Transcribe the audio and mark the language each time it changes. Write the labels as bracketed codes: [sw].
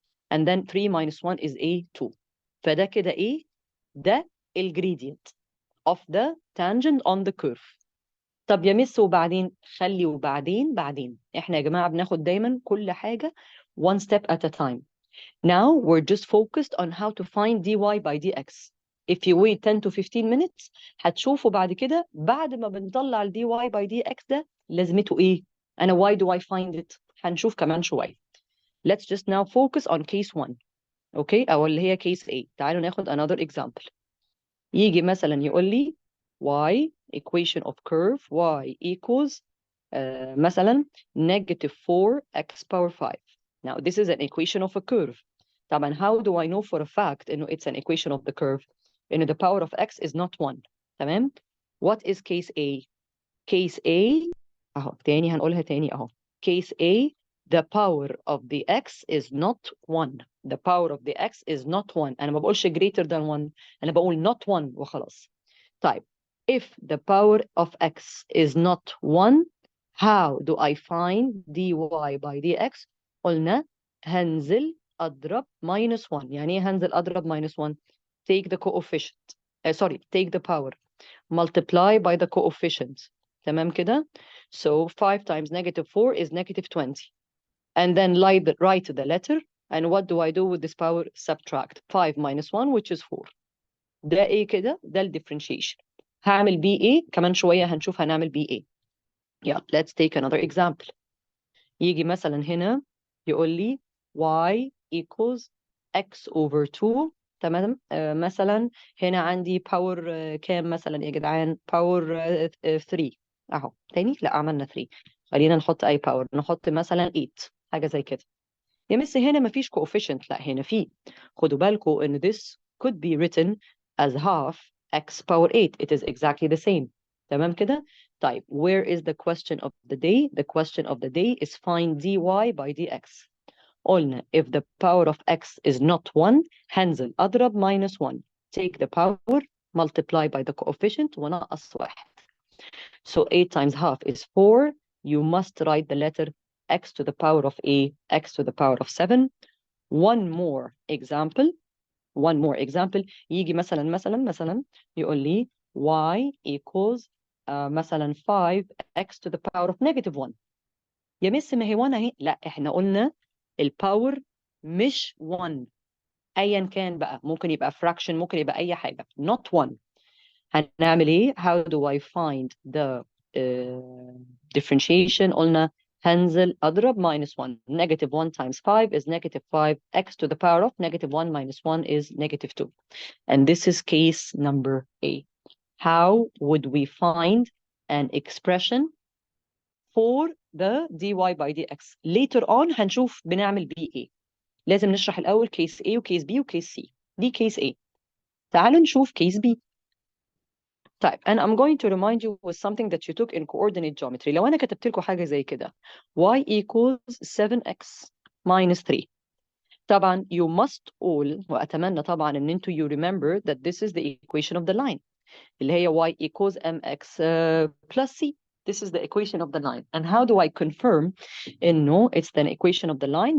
[en] And then 3 minus 1 is a 2. [ar] فده كده إيه؟ ده الجريدينت. [en] of the tangent on the curve. [ar] طب يا مس وبعدين خلي وبعدين احنا يا جماعة بناخد دايما كل حاجة [en] one step at a time. Now we're just focused on how to find dy by dx. If you wait 10 to 15 minutes [ar] هتشوفوا بعد كده بعد ما بنطلع ال dy by dx ده لازمته ايه؟ أنا [en] why do I find it؟ [ar] هنشوف كمان شوية. [en] Let's just now focus on case 1. [ar] اوكي أو اللي هي case A. تعالوا ناخد [en] another example. [ar] يجي مثلا يقول لي [en] y equation of curve y equals [ar] مثلا negative 4x power 5. [en] Now this is an equation of a curve. طبعا how do I know for a fact إنه it's an equation of the curve؟ إنه the power of x is not 1. [ar] تمام؟ [en] What is case A؟ Case A [ar] أهو تاني هنقولها تاني أهو. [en] Case A, the power of the x is not 1. The power of the x is not 1. [ar] أنا ما بقولش [en] greater than 1. [ar] أنا بقول not 1 وخلاص. [en] طيب if the power of x is not 1, how do I find dy by dx؟ [ar] قلنا هنزل أضرب [en] minus 1. [ar] يعني إيه هنزل أضرب [en] minus 1؟ Take the coefficient. Take the power. Multiply by the coefficient. تمام كده؟ So 5 times negative 4 is negative 20. And then write the letter. And what do I do with this power? Subtract 5 minus 1, which is 4. [ar] ده ايه كده؟ ده ال differentiation. هعمل بيه ايه؟ كمان شوية هنشوف هنعمل بيه ايه. [en] Yeah, let's take another example. [ar] يجي مثلا هنا يقول لي y equals x over 2. تمام. مثلا هنا عندي باور كام مثلا يا جدعان؟ باور 3 اهو. تاني لا عملنا 3. خلينا نحط اي باور، نحط مثلا 8 حاجه زي كده. يا مس هنا مفيش coefficient. لا هنا في. خدوا بالكم ان [en] this could be written as half x power 8. It is exactly the same. تمام كده؟ طيب where is the question of the day? The question of the day is find dy by dx. قلنا if the power of x is not 1 [ar] هنزل أضرب [en] minus 1. Take the power, multiply by the coefficient [ar] ونقص 1. [en] So 8 times half is 4. You must write the letter x to the power of a, x to the power of 7. One more example. [ar] يجي مثلا يقول لي [en] y equals مثلا 5x to the power of negative 1. [ar] يا مس ما هي 1 اهي. لا احنا قلنا الباور مش 1 ايا كان بقى، ممكن يبقى fraction، ممكن يبقى اي حاجه not 1. هنعمل ايه؟ [en] how do I find the differentiation؟ [ar] قلنا هنزل اضرب minus 1. [en] negative 1 times 5 is negative 5. x to the power of negative 1 minus 1 is negative 2. And this is case number A. How would we find an expression for the dy by dx? Later on [ar] هنشوف بنعمل بيه ايه. لازم نشرح الأول case A وcase B وcase C. دي case A. تعالوا نشوف [en] case B. طيب and I'm going to remind you with something that you took in coordinate geometry. [ar] لو أنا كتبت لكم حاجة زي كده y equals 7x minus 3. [en] طبعا you must all [ar] وأتمنى طبعا إن انتوا [en] you remember that this is the equation of the line اللي هي y equals mx plus c. This is the equation of the line. And how do I confirm إنه it's the equation of the line?